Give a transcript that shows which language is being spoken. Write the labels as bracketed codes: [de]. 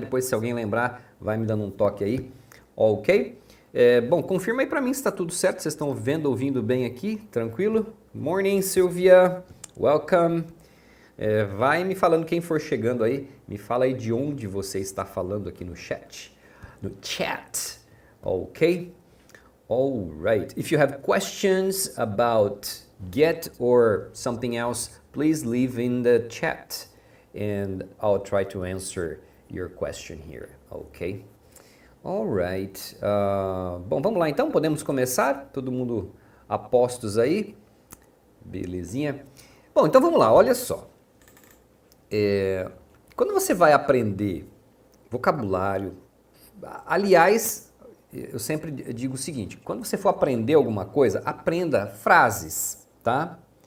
[pt] Depois, se alguém lembrar, vai me dando um toque aí. Ok? Bom, confirma aí pra mim se está tudo certo. Vocês estão vendo, ouvindo bem aqui? Tranquilo? [en] Morning, Silvia. Welcome. [pt] Vai me falando quem for chegando aí. Me fala aí de onde você está falando aqui no chat. No chat. Ok? Alright. [en] If you have questions about get or something else, please leave in the chat. And I'll try to answer your question here. Ok? Alright. [pt] Bom, vamos lá então, podemos começar? Todo mundo a postos aí? Belezinha. Bom, então vamos lá, olha só. Quando você vai aprender vocabulário, aliás, eu sempre digo o seguinte, quando você for aprender alguma coisa, aprenda frases, tá?